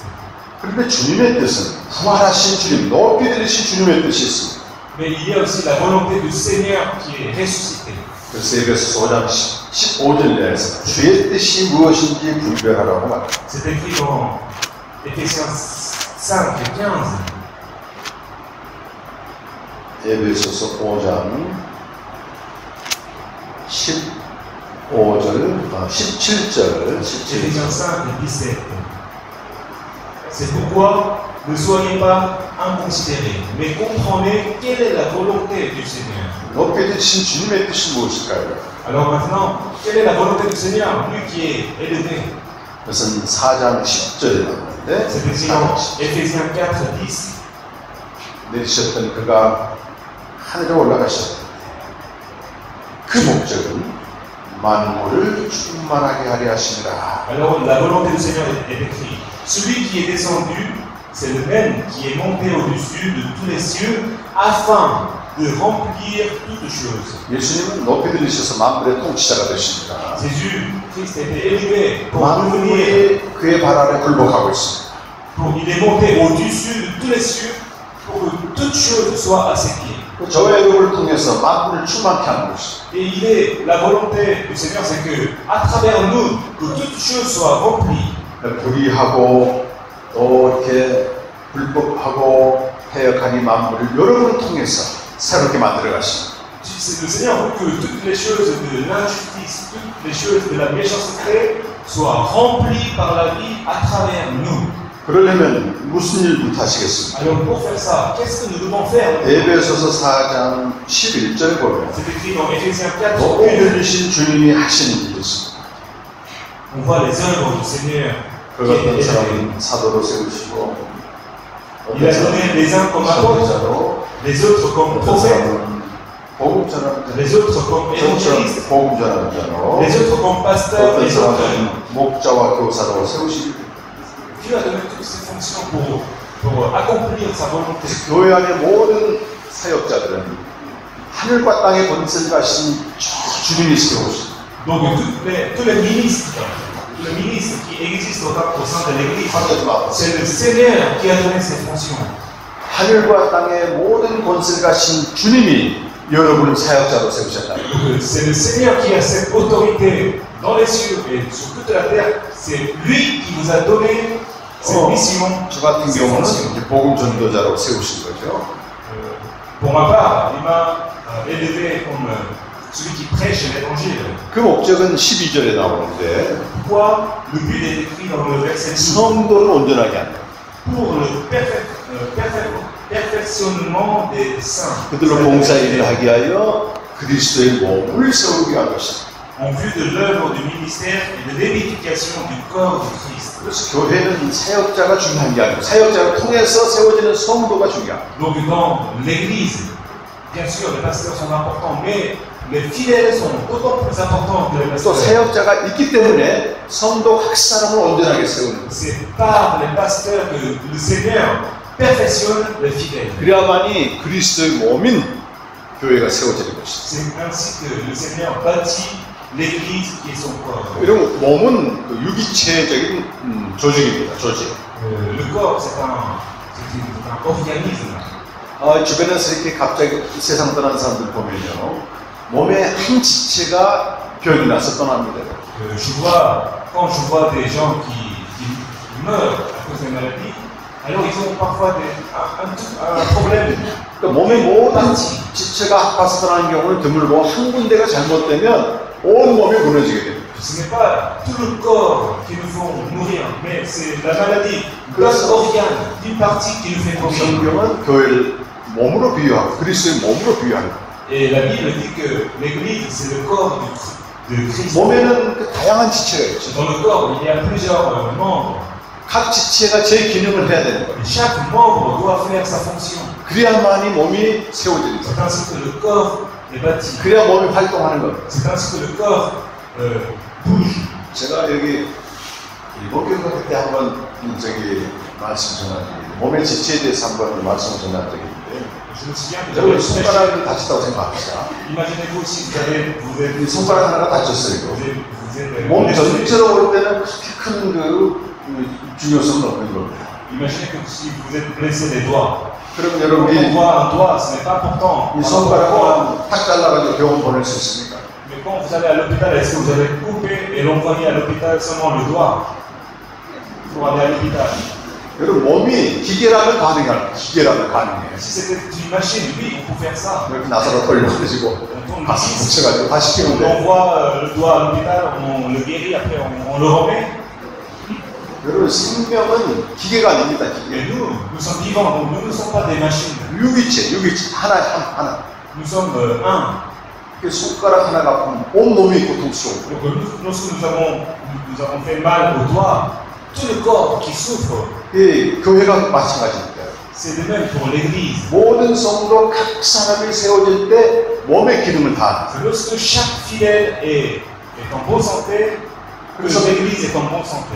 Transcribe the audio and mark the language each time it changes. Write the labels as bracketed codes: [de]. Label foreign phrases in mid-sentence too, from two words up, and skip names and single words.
[ko] 그런데 주님의 뜻은 부활하신 주님, 높이 들으신 주님의 뜻이 있습니다. [fr] Mais il y a aussi la volonté du Seigneur qui est ressuscité. [ko] 그래서 에베소서 5장 15절 내에서 주의 뜻이 무엇인지 분별하라고 말합니다. [fr] C'est écrit dans Éphésiens 5 et 15. [ko] 에베소서 5장 17절. [fr] Éphésiens 5 et 17. C'est pourquoi ne soyez pas inconsidérés, mais comprenez quelle est la volonté du Seigneur. [ko] 높이 드신 주님의 뜻이 무엇일까요? [fr] Alors maintenant, quelle est la volonté du Seigneur, lui qui est élevé? [ko] 그것은 4장 10절에 나오는데 [fr] C'est écrit dans Éphésiens 4, 10. [ko] 내리셨던 그가 하늘에 올라가셨다. 그 목적은 만물을 충만하게 하려 하시니라. [fr] Alors la volonté du Seigneur est écrite. Celui qui est descendu, c'est le même qui est monté au-dessus de tous les cieux afin de remplir toutes choses. [ko] 예수님은 높이 들리셔서 만물의 통치자가 되십니다. [fr] Jésus, Christ a été élevé pour devenir. [ko] 만물이 그의 발 아래 굴복하고 있습니다. [fr] Il est monté au-dessus de tous les cieux pour que toutes choses soient à ses pieds. [ko] 저의 의를 통해서 만물을 충만케 하는 것입니다. [fr] Et il est la volonté du Seigneur, c'est que à travers nous, que toutes choses soient remplies. [ko] 불의하고 또 이렇게 불법하고 해역한 이 만물을 여러분을 통해서 새롭게 만들어 가십니다. [fr] Le Seigneur veut que toutes les choses de l'injustice, toutes les choses de la méchanceté soient remplies par la vie à travers nous. [ko] 그러려면 무슨 일부터 하시겠습니까? [fr] Alors pour faire ça, qu'est-ce que nous devons faire? [ko] 에베소서 4장 11절 보면 [fr] C'est écrit dans Éphésiens 4, [ko] 높이 들리신 주님이 하시는 일이 있습니다. [fr] on voit les œuvres du Seigneur. [ko] 어떤 사람은 사도로 세우시고 [fr] Il a donné les uns comme apôtres, [ko] 선지자로 [fr] les autres comme [ko] 어떤 [fr] prophètes, [ko] 사람은 복음 전하는 자, [fr] les autres comme évangélistes, [ko] 복음 전하는 자로 [fr] les autres comme pasteurs, [ko] 어떤 [fr] les autres. [ko] 사람은 목자와 교사로 세우시기 [fr] Dieu a donné toutes ces fonctions pour accomplir sa volonté. [ko] 교회 안의 모든 사역자들은 하늘과 땅의 권세를 가신 주님이 세우십니다. [fr] Donc tous les ministres qui existent au sein de l'Église, c'est le Seigneur qui a donné ces fonctions. [ko] 하늘과 땅의 모든 권세를 가신 주님이 여러분을 사역자로 세우셨다. [fr] C'est le Seigneur qui a cette autorité dans les cieux et sur toute la terre. C'est lui qui vous a donné cette mission. [ko] 저 같은 경우는 이제 복음 전도자로 세우신 거죠. [fr] Pour ma part, il m'a élevé comme celui qui prêche l'évangile. [ko] 그 목적은 12절에 나오는데 [fr] Pourquoi le but est écrit dans le verset 12? [ko] 성도를 온전하게 한다. [fr] Pour le perfectionnement des saints. [ko] 그들로 봉사일을 하게 하여 그리스도의 몸을 세우게 한 것이다. [fr] En vue de l'œuvre du ministère et de l'édification du corps de Christ. [ko] 그래서 교회는 사역자가 중요한 게 아니고 사역자를 통해서 세워지는 성도가 중요합니다. [fr] Donc dans l'Église, bien sûr, les pasteurs sont importants, mais les fidèles sont d'autant plus importants que les [ko] 또 [fr] pasteurs. [ko] 사역자가 있기 때문에 성도 각 사람을 온전하게 세우는 거예요. [fr] C'est par les pasteurs que le Seigneur perfectionne les fidèles. [ko] 그래야만이 그리스도의 몸인 교회가 세워지는 것이죠. [fr] C'est ainsi que le Seigneur bâtit l'Église qui est son corps. [ko] 이런 몸은 그 유기체적인 조직입니다. 조직. [fr] Le corps, c'est un organisme. [ko] 주변에서 이렇게 갑자기 세상 떠난 사람들 보면요, 몸의 한 지체가 병이 나서 떠납니다. [fr] Je vois, quand je vois des gens qui meurent à cause des maladies, alors ils ont parfois un problème. [ko] 그러니까 몸의 모든 지체가 아파서 떠나는 경우는 드물고 한 군데가 잘못되면 온 몸이 무너지게 됩니다. [fr] Ce n'est pas tout le corps qui nous fait mourir, mais c'est la maladie d'un organe, d'une partie qui nous fait mourir. [ko] 성경은 교회를 몸으로 비유하고 그리스도의 몸으로 비유합니다. [fr] Et la Bible dit que l'Église, c'est le corps de Christ. [ko] 몸에는 그 다양한 지체가 있죠. [fr] Dans le corps, il y a plusieurs membres. [ko] 각 지체가 제 기능을 해야 되는 거예요. [fr] Chaque membre doit faire sa fonction. [ko] 그래야만이 몸이 세워지는 [fr] C'est [ko] 거예요. [fr] ainsi que le corps est bâti. [ko] 그래야 몸이 활동하는 거예요. [fr] C'est ainsi que le corps bouge. [ko] 제가 여기 일본 교회 갈 때 한번 말씀 전해드리고 몸의 지체에 대해서 한번 말씀 전해드리는데 [fr] Je me souviens que [ko] 여러분 [fr] j'avais [ko] 손가락이 다쳤다고 생각합시다. [fr] Imaginez-vous si vous êtes [ko] 이 손가락 하나가 다쳤어요. [fr] vous êtes [ko] 몸 전체로 볼 때는 그렇게 큰 그 중요성은 없는 겁니다. [fr] Imaginez que si vous êtes blessé des doigts. [ko] 그럼 [fr] Quand on [ko] 여러분이 [fr] voit un doigt, ce n'est pas important. [ko] 이 손가락만 탁 잘라가지고 병원 보낼 수 있습니까? [fr] Mais quand vous allez à l'hôpital, est-ce que vous allez couper et l'envoyer à l'hôpital seulement le doigt pour aller à l'hôpital? [ko] 여러분 몸이 기계라면 가능해요. 기계라면 가능해요. [fr] Si c'était une machine, oui, on peut faire ça. [ko] 이렇게 나사로 돌려가지고 가슴 붙여가지고 다시 [fr] On [ko] 끼우는데 [fr] envoie le doigt à l'hôpital, on le guérit, après on le remet. [ko] 여러분 생명은 기계가 아닙니다. 기계. [fr] Et nous sommes vivants, donc nous ne sommes pas des machines. [ko] 유기체 하나. [fr] Nous sommes un. [ko] 그 손가락 하나가 아프면 온 몸이 고통스러워. [fr] Donc lorsque nous avons fait mal au doigt, tout le corps qui souffre. [ko] 이 교회가 마찬가지입니다. [fr] C'est de même pour l'église. [ko] 모든 성도 각 사람이 세워질 때 몸의 기능을 다. [fr] Lorsque chaque fidèle est en bonne santé, que l'église est en bonne santé.